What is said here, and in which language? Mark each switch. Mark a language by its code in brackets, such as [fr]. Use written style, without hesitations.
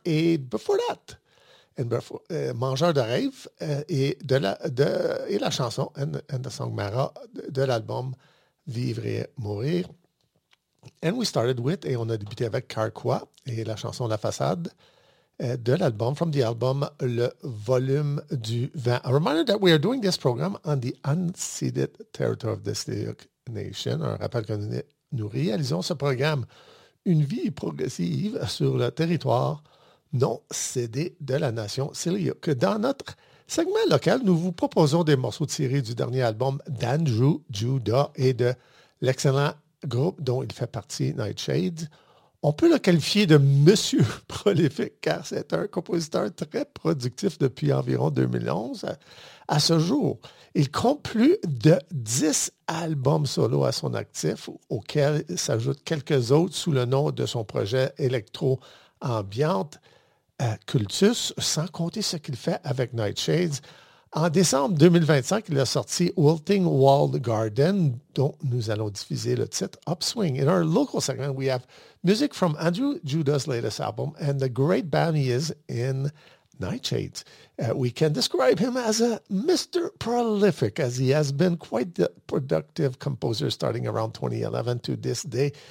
[en] Et before that, and before, Mangeur de rêve, [fr] et la chanson, [en] and the song Mara, [fr] de l'album [en] Vivre et Mourir. And we started with, [fr] et on a débuté avec Carquois, et la chanson La Façade, de l'album, [en] from the album [fr] Le Volume du Vin. [en] A reminder that we are doing this program on the unceded territory of the Stoic Nation. [fr] Un rappel que nous réalisons ce programme, Une vie progressive sur le territoire non cédé de la nation Stoic. Dans notre segment local, nous vous proposons des morceaux tirés du dernier album d'Andrew Judah et de l'excellent groupe dont il fait partie, Nightshade. On peut le qualifier de monsieur prolifique car c'est un compositeur très productif depuis environ 2011. À ce jour, il compte plus de 10 albums solo à son actif, auxquels s'ajoutent quelques autres sous le nom de son projet électro-ambiante Cultus, sans compter ce qu'il fait avec Nightshades. En décembre 2025, il a sorti Wilting Walled Garden, dont nous allons diffuser le titre Upswing. [en] In our local segment, we have music from Andrew Judah's latest album and the great band he is in Nightshades. We can describe him as a Mr. Prolific, as he has been quite the productive composer starting around 2011 to this day.